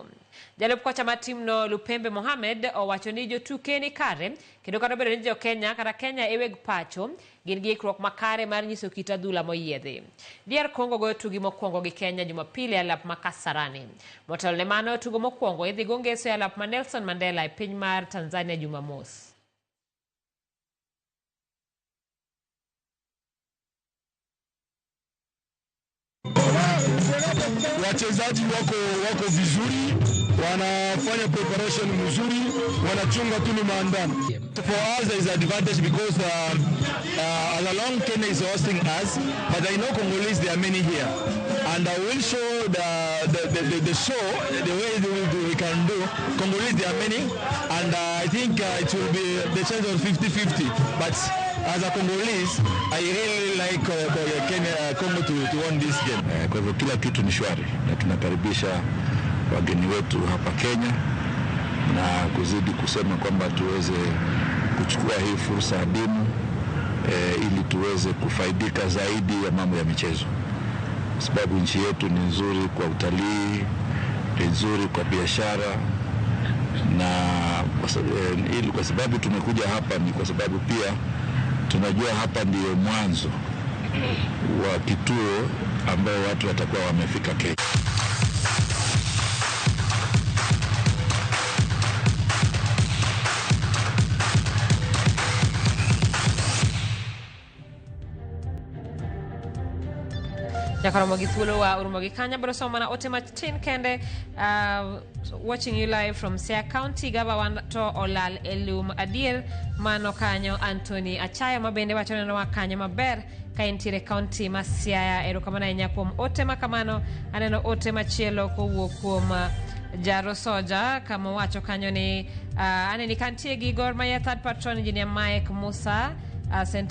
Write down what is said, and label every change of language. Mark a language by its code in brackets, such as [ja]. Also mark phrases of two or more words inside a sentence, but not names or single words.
[luo] Jalup kocha mar tim no Lupembe Mohamed owacho ni jotuke ni kare kendo kata bedo ni jo Kenya kata Kenya eweg pacho gin gi ikrok makare mar nyiso kit adhula moyiedhi. DR Congo goyo tugi mokwongo gi Kenya Jumapili e alap ma Kasarani. Motelo ne mano tugo mokwongo idhi go ngeso e alap ma Nelson Mandela e piny mar Tanzania Jumamos. [sw] Wachezaji wako vizuri, wanafanya preparation mzuri, wanachunga tu maandano. [en] For us there is advantage because as long Kenya is hosting us, but I know Congolese there are many here, and I will show the show the way we can do. Congolese there are many, and I think it will be the chance of 50-50, but as a Congolese, I really like Kenya, Congo to win this game. [sw] Kwa hivyo kila kitu ni shwari na tunakaribisha wageni wetu hapa Kenya na kuzidi kusema kwamba tuweze kuchukua hii fursa adimu ili tuweze kufaidika zaidi ya mambo ya michezo. Sababu nchi yetu ni nzuri kwa utalii, ni nzuri kwa biashara, na kwa sababu tumekuja hapa ni kwa sababu pia tunajua hapa ndio mwanzo wa kituo ambao watu watakuwa wamefika Kenya. [luo] Nyakaramogi thuolo wa urumogi kanya bro soma na ote matin kende [en] watching you live from Siaya County. [luo] Gava to olal elum adiel mano kanyo Anthony Achaya mabende wachone no kanyo maber ka intire county ma Siaya. Erokamana nya kuom ote makamano aneno ote machielo kowuok kuom Jaro Soja kama wacho kanyo ni aneni kantie gi Gor Mahia [en] third patron engineer [luo] Mike Musa St.